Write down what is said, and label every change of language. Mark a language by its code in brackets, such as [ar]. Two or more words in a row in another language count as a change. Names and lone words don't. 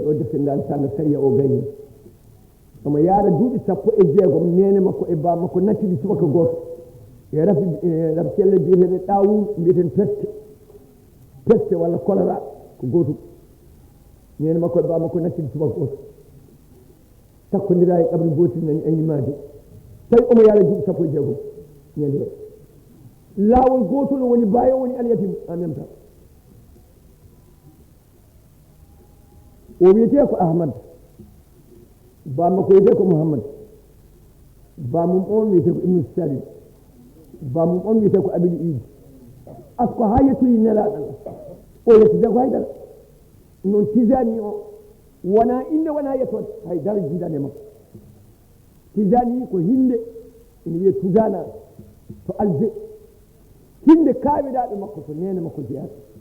[ff] ɗo defte ngal sanga sariya o gayni omo yaara duuɓi 16 nene makko e ba makko nattidi subaka goto e rafi celle biyeteɗe ɗawum mbiyeten peste walla choléra ko gotum nene makko e ba makko nattidi subaka goto takkodira e ƙabri gotil nani aynimade tawi omo yaara duuɓi 16 ñande laawol gotol woni bayo woni alyatim [fr] en même temps [ff] o wiyete ko ahmad bamma ko wiyete ko mouhammad bamum on wiyete ko ibnu salim bamum on wiyete ko abili idi asko ha yettoyi nelaɗal o yettide ko haydara noon tisani o wona inde wona yettode haydara jiidane makko tisani ko hinde ene wiye tugana to albe hinde kaawiɗaɓe makko ko nene makko jeyata